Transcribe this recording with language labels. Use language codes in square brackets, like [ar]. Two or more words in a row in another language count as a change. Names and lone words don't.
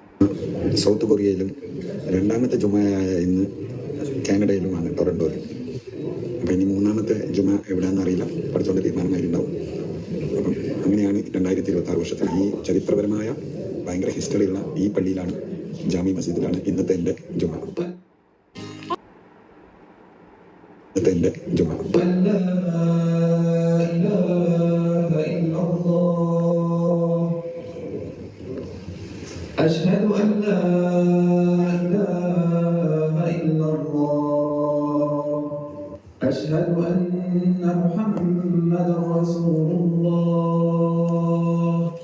[ml] സൗത്ത് കൊറിയയിലും, രണ്ടാമത്തെ ജുമയായ ഇന്ന് കാനഡയിലുമാണ്, ടൊറന്റോയിൽ. അപ്പം ഇനി മൂന്നാമത്തെ ജുമ എവിടെയാണെന്ന് അറിയില്ല, പഠിച്ചുകൊണ്ട് തീരുമാനമായിട്ടുണ്ടാവും. അപ്പം അങ്ങനെയാണ് 2026 വർഷത്തിൽ ഈ ചരിത്രപരമായ ഭയങ്കര ഹിസ്റ്ററിയുള്ള ഈ പള്ളിയിലാണ്, ജാമി മസ്ജിദിലാണ് ഇന്നത്തെ എൻ്റെ ജുമ. [ar] أشهد أن لا إله إلا الله أشهد أن محمدا رسول الله